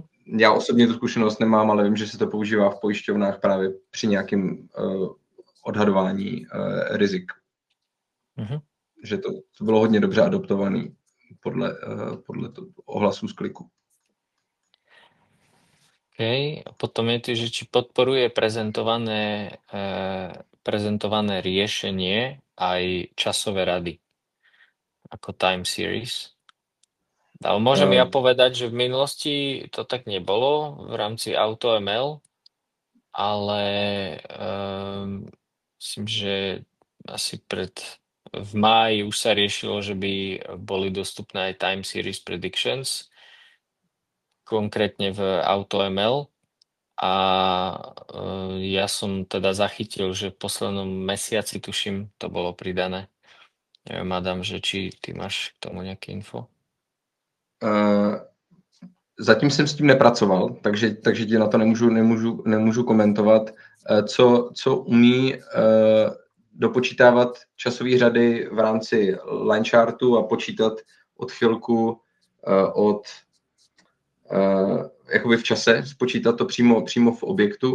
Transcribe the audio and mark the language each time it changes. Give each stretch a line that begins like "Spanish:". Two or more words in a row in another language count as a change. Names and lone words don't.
Czech: Já osobně tu zkušenost nemám, ale vím, že se to používá v pojišťovnách právě při nějakém odhadování rizik. Mm-hmm. Že to bylo hodně dobře adoptované podle ohlasů z kliku. Okay.
Slovak: A potom je tu, že či podporuje prezentované riešenie aj časové rady ako
English: time series.
Slovak: Ale môžem ja povedať, že v minulosti to tak nebolo v rámci AutoML, ale myslím, že asi v máji už sa riešilo, že by boli dostupné aj
English: time series predictions,
Slovak: konkrétne v AutoML. A ja som teda zachytil, že v poslednom mesiaci, tuším, to bolo pridané. Neviem, Adam, že či ty máš k tomu nejaké info?
Czech: Zatím jsem s tím nepracoval, takže tě na to nemůžu komentovat. Co umí dopočítávat časové řady v rámci
English: line chartu
Czech: a počítat odchylku jakoby v čase, spočítat to přímo v objektu.